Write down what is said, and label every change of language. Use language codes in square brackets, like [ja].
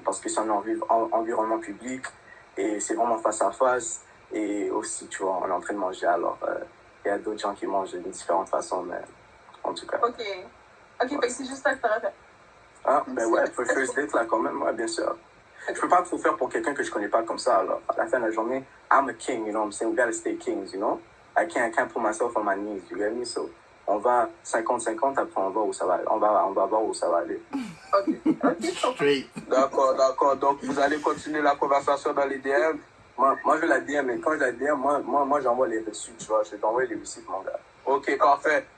[fr] Parce que c'est un environnement public et c'est vraiment face à face. Et aussi, tu vois, on est en train de manger. Alors, il y a d'autres gens qui mangent de différentes façons, mais en tout cas. Ok. Ok, fait que c'est juste ça que t'aurais fait. Ah, ben ouais, pour first date, là, quand même, ouais, bien sûr. Je peux pas trop faire pour quelqu'un que je connais pas comme ça, alors. À la fin de la journée, [en] I'm a king, you know what I'm saying? We gotta stay kings, you know? I can't put myself on my knees, you get me? [fr] So, on va 50-50, après on va où ça va aller. On va voir où ça va aller. Ok. [en] Straight. [fr] D'accord. Donc, vous allez continuer la conversation dans les DM? Moi, je la DM, mais quand je la DM, moi j'envoie les reçus, tu vois? Je vais t'envoyer les reçus, mon gars. Ok, parfait.